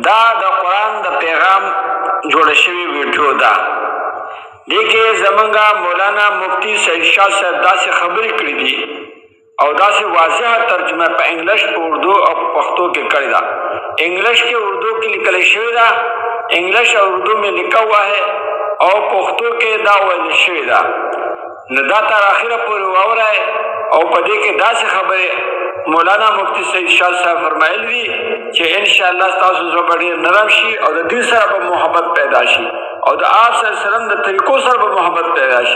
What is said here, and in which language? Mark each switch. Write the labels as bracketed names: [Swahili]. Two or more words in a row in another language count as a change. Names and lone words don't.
[Pashto] دا د قرآن د پیغام جوړ شوی ویډیو ده. دغه زمونږه مولانا مفتی سید شاه صاحب داسې خبرې کړې دي او داسې واضحه ترجمه په انګلیش، په اردو او په پښتو کې کړې ده. انګلیش کې اردو کې لیکل شوی ده، [Urdu] انګلیش او اردو میں لکھا ہوا ہے [Pashto] او پښتو کې دا ویل شوی ده. نو دا تر اخره پورې واورئ او په دې کې داسې خبرې مولانا مفتی سید شاه صاحب فرمایلی دي چې [Arabic] ان شاء الله [Pashto] تاسو زړه ډېر نرم شي او د دې سره به محبت پیدا شي او د آپ [Arabic] صلی الله علیه وسلم [Pashto] د طریقو سره به محبت پیدا شي.